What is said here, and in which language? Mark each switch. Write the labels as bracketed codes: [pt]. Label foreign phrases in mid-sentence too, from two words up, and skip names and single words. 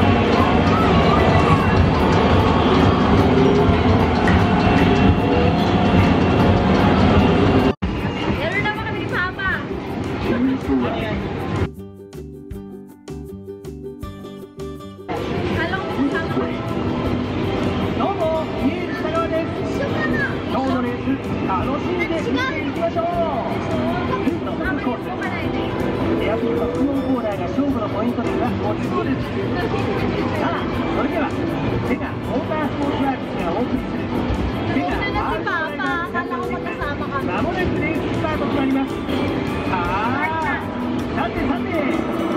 [tl] Laro naman kami ni Papa. Kala ko kasama ko. [ja] どうも、ミュージカルです。今日のレース、楽しんで見ていきましょう。ループのフルコース、エアピンと質問コーナーが勝負のポイントですが、もちろんです。さあ、それでは、セガモータースポーツワークスがお送りする、セガマーチャーまもなくレーススタートとなります。さてさて、